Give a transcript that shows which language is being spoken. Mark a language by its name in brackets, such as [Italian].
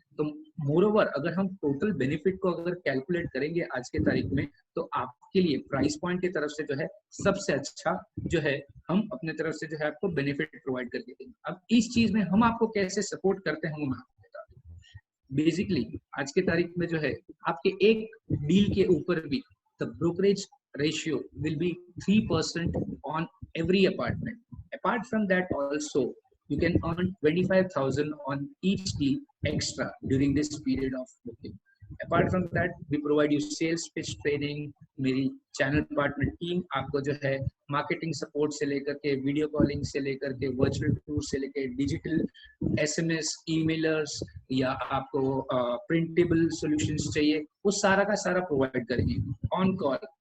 [Hindi] तो मोरओवर अगर हम टोटल बेनिफिट को अगर कैलकुलेट करेंगे आज के तारीख में, तो आपके लिए प्राइस पॉइंट की तरफ से जो है सबसे अच्छा जो है हम अपने तरफ से जो है आपको बेनिफिट प्रोवाइड करके देंगे। अब इस चीज में हम आपको कैसे सपोर्ट करते हैं वो मैं आपको बता दूं। बेसिकली आज के तारीख में जो है आपके एक डील के ऊपर भी [English] The brokerage ratio will be 3% on every apartment. Apart from that also, you can earn 25,000 on each deal extra during this period of booking. Apart from that, we provide you sales pitch training. [Hindi] मेरी channel partner team आपको जो है marketing support से लेकर के video calling से लेकर के वर्चुअल टूर से लेकर डिजिटल SMS ईमेलर्स या आपको प्रिंटेबल सॉल्यूशंस चाहिए, वो सारा का सारा प्रोवाइड करेंगे ऑन कॉल।